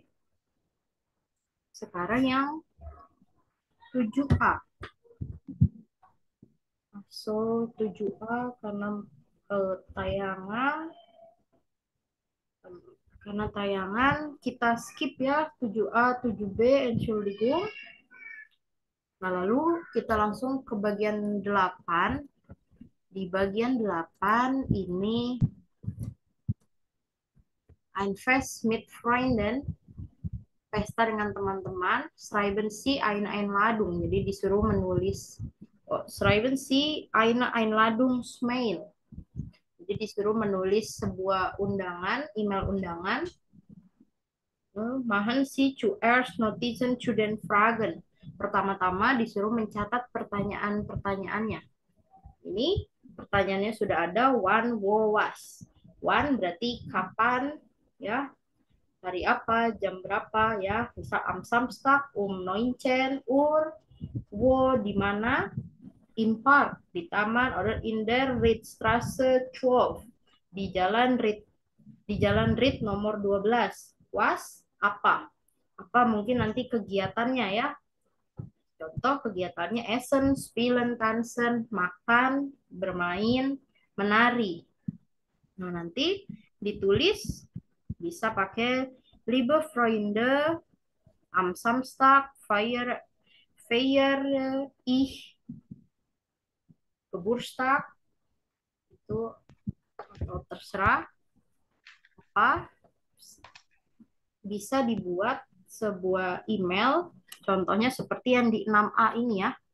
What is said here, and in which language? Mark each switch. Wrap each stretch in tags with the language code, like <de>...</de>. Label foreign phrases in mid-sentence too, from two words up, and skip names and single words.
<id>Sekarang yang 7A. So, 7A karena tayangan Karena tayangan kita skip ya 7A, 7B, Entschuldigung. Nah, lalu kita langsung ke bagian 8. Di bagian 8 ini</id> <de>ein Fest mit Freunden,</de> <id>pesta dengan teman-teman,</id> <de>schreiben Sie eine Einladung.</de> <id>Jadi disuruh menulis</id> <de>schreiben Sie eine Einladungsmail.</de> <id>Jadi disuruh menulis sebuah undangan, email undangan.</id> <de>Machen Sie zuerst Notizen zu den Fragen.</de> <id>Pertama-tama disuruh mencatat pertanyaan-pertanyaannya. Ini pertanyaannya sudah ada,</id> <de>wann, wo, was.</de> <id>Wann berarti kapan, ya, hari apa, jam berapa, ya.</id> <de>Misal am Samstag 19 Uhr, wo</de> <id>di mana,</id> <de>im Park</de> <id>di taman,</id> <de>oder in der Riedstraße 12</de> <id>di jalan Ried nomor 12. Was apa? Apa mungkin nanti kegiatannya ya. Contoh kegiatannya</id> <de>essen, spielen, tanzen,</de> <id>makan, bermain, menari. Nah, nanti ditulis bisa pakai</id> <de>Liebe Freunde, am Samstag feier ich Geburtstag,</de> <id>itu atau terserah apa, bisa dibuat sebuah email, contohnya seperti yang di 6A ini ya.</id>